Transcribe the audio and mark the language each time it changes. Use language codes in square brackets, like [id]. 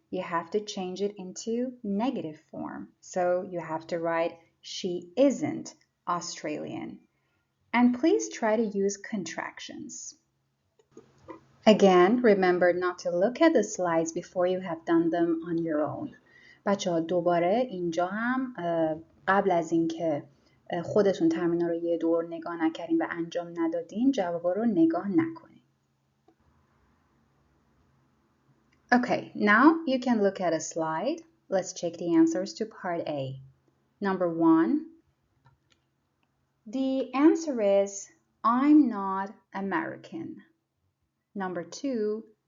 [en] You have to change it into negative form. So you have to write she isn't Australian. And please try to use contractions. Again, remember not to look at the slides before you have done them on your own. [fa] بچه‌ها دوباره اینجا هم قبل از اینکه خودتون تمرین رو یه دور نگاه نکردین و انجام ندادین جوابا رو نگاه نکنین. [en] Okay, now you can look at a slide. Let's check the answers to part A. Number 1. The answer is I'm not American. Number 2.